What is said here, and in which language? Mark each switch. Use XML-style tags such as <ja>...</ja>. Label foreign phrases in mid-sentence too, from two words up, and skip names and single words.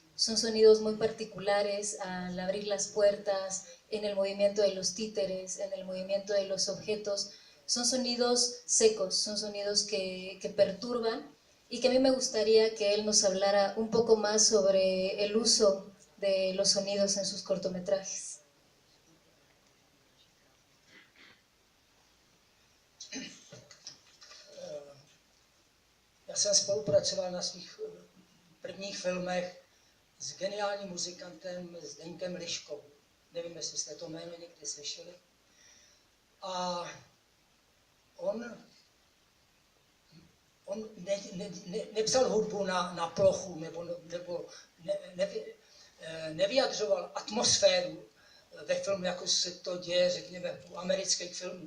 <es>Son sonidos muy particulares al abrir las puertas, en el movimiento de los títeres, en el movimiento de los objetos. Son sonidos secos, son sonidos que perturban y que a mí me gustaría que él nos hablara un poco más sobre el uso de los sonidos en sus cortometrajes.</es> <cs>Já jsem spolupracoval na svých prvních filmech s geniálním muzikantem Zdeňkem Liškou. Nevím, jestli jste to jméno někdy slyšeli. A on nepsal hudbu na plochu, nebo nevyjadřoval atmosféru ve filmu, jako se to děje, řekněme, u amerických filmů.</cs>